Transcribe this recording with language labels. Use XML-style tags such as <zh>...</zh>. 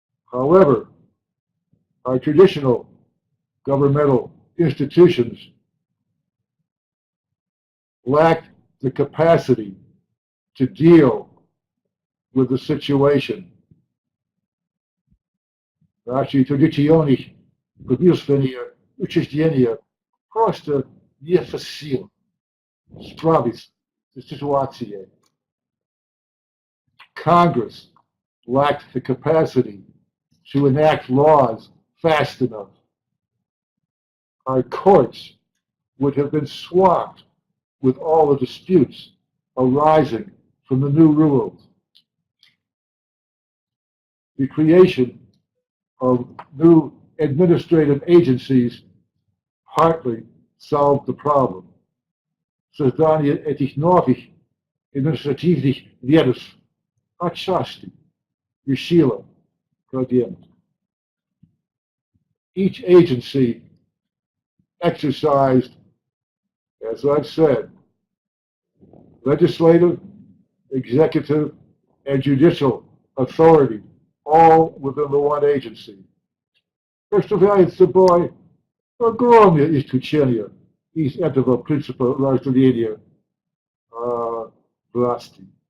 <en>However, our traditional governmental institutions lacked the capacity to deal with the situation.</en> <ru>Наши традиционные правительственные учреждения просто не в силах справиться с ситуацией.</ru> <en>Congress lacked the capacity to enact laws fast enough. Our courts would have been swamped with all the disputes arising from the new rules. The creation of new administrative agencies partly solved the problem.</en> <ru>Создание этих новых административных ведомств отчасти решило проблему.</ru> <en>Each agency exercised, as I've said, legislative, executive, and judicial authority, all within the one agency.</en> <ru>Представляет собой огромное исключение из этого принципа разделения власти.</ru>